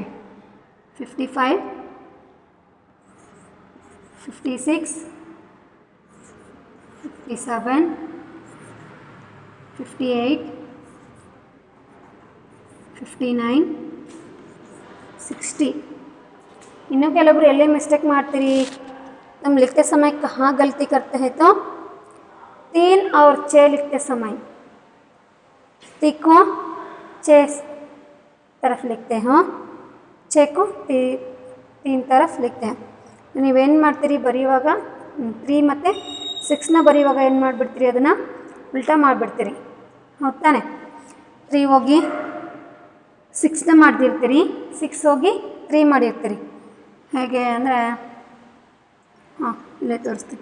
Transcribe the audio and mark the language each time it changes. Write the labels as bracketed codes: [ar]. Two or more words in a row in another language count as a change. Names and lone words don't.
[kn] 55 56 57 58 59 60. ಇನ್ನೂ ಕೆಲವರು ಎಲ್ಲೇ ಮಿಸ್ಟೇಕ್ ಮಾಡ್ತೀರಿ, [hi] हम लिखते समय कहाँ गलती करते हैं तो 3 और 6 लिखते समय 3 को 6 तरफ लिखते हैं, 6 को 3 तरफ लिखते हैं. [kn] ನೀವೇನು ಮಾಡ್ತೀರಿ ಬರೆಯುವಾಗ 3 ಮತ್ತು 6ನ ಬರೆಯುವಾಗ ಏನು ಮಾಡಿಬಿಡ್ತೀರಿ, ಅದನ್ನು ಉಲ್ಟಾ ಮಾಡಿಬಿಡ್ತೀರಿ. ಹೌದು ತಾನೆ? 3 ಹೋಗಿ 6ನ ಮಾಡ್ತಿರ್ತೀರಿ, 6 ಹೋಗಿ 3 ಮಾಡಿರ್ತೀರಿ. ಹೇಗೆ ಅಂದರೆ ಹಾಂ ಇಲ್ಲೇ ತೋರಿಸ್ತೀನಿ.